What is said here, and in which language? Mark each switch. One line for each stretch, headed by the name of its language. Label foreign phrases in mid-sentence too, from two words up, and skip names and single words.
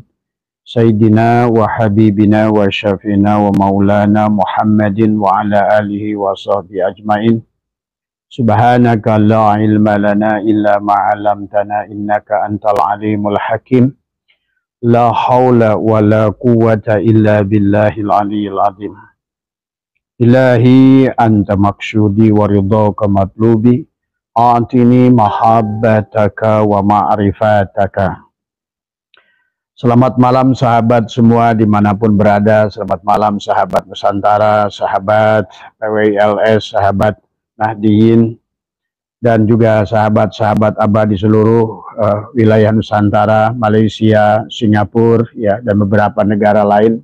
Arabic: سيدنا وحبيبنا وشافينا ومولانا محمد وعلى آله وصحبه أجمعين. سبحانك لا علم لنا إلا ما علمتنا إنك أنت العليم الحكيم. لا حول ولا قوة إلا بالله العلي العظيم. إلهي أنت مقصودي ورضاك مطلوبي. أعطني محبتك ومعرفتك.
Indonesian: Selamat malam sahabat semua dimanapun berada. Selamat malam sahabat Nusantara, sahabat PWILS, sahabat Nahdiyin, dan juga sahabat-sahabat Abah di seluruh wilayah Nusantara, Malaysia, Singapura, ya, dan beberapa negara lain.